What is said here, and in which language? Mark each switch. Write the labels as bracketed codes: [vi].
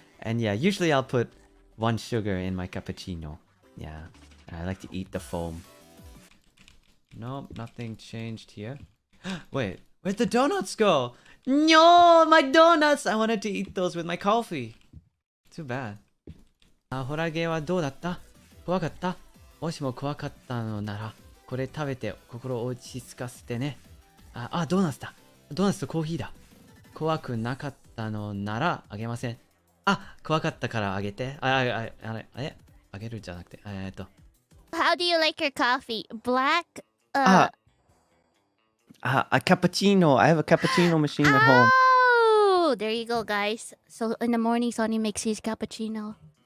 [en] And yeah, usually I'll put 1 sugar in my cappuccino. Yeah, I like to eat the foam. Nope, nothing changed here. Wait, where'd the donuts go? No, my donuts! I wanted to eat those with my coffee. Too bad. [ja] ホラゲはどうだった？怖かった？もしも怖かったのなら、これ食べて心を落ち着かせてね。ドーナツだ。ドーナツとコーヒーだ。怖くなかったのならあげません。怖かったからあげて。あげるじゃなくて。 [en] How do you like your coffee? Black? A cappuccino. I have a cappuccino machine at home. Oh, there you go, guys. So in the morning, Sonny makes his cappuccino.